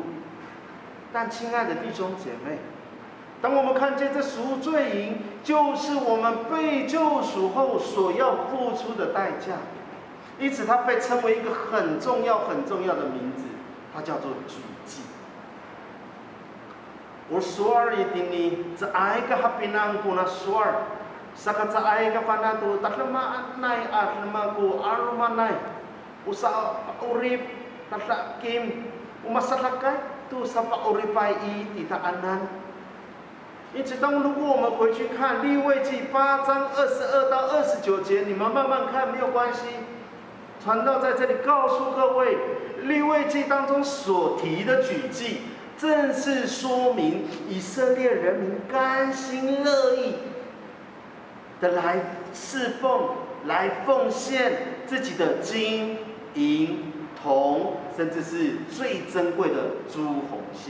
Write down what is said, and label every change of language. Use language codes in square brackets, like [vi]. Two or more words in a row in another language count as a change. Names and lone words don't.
[zh] 但亲爱的弟兄姐妹，当我们看见这赎罪银，就是我们被救赎后所要付出的代价，因此它被称为一个很重要的名字，它叫做举祭。 [ami] Usuar ini caai kahapinang kuna suar, saka caai kapanatu taklamaan nai atlamaku arumanai, usa urip tatlakim umasalakai tu sapa uripai i titaanan。 [zh] 因此，如果我们回去看利未记8章22到29节，你们慢慢看没有关系。传道在这里告诉各位，利未记当中所提的举祭。正是说明以色列人民甘心乐意的来侍奉、来奉献自己的金、银、铜，甚至是最珍贵的朱红线。